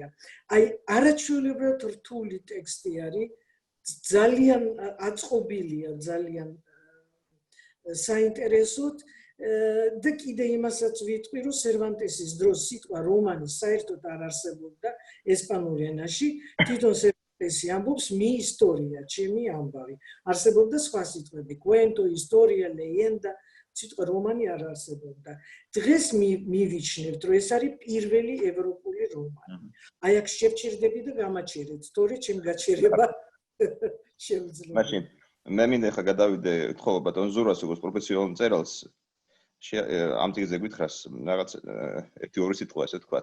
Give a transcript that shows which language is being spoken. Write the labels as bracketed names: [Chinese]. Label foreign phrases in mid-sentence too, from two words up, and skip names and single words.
[Georgian] აი არაჩვეულებრივად რთული ტექსტი არის, ძალიან აწყობილია, ძალიან საინტერესოდ და კიდე იმასაც ვიტყვი, რომ სერვანტესის დროს სიტყვა რომანი საერთოდ არ არსებობდა ესპანურ ენაში, თვითონ სერვანტესი ამბობს [Spanish] mi historia, [Georgian] ჩემი ამბავი. არსებობდა სხვა სიტყვები, [Spanish] cuento, historia, leyenda, [Georgian] სიტყვა რომანი არ არსებობდა. დღეს მივიჩნევთ, რომ ეს არის პირველი ევროპული რომანი. აი აქ შევჭირდები და გამაჩერეთ, თორე ჩემ გაჩერება შეუძლია. მაშინ მე მინდა ხა გადავიდე თხოვ ბატონ ზურაბს როგორც პროფესიონალ მწერალს ამ წიგნზე გითხრას რაღაც ერთი ორი სიტყვა ესე თქვა.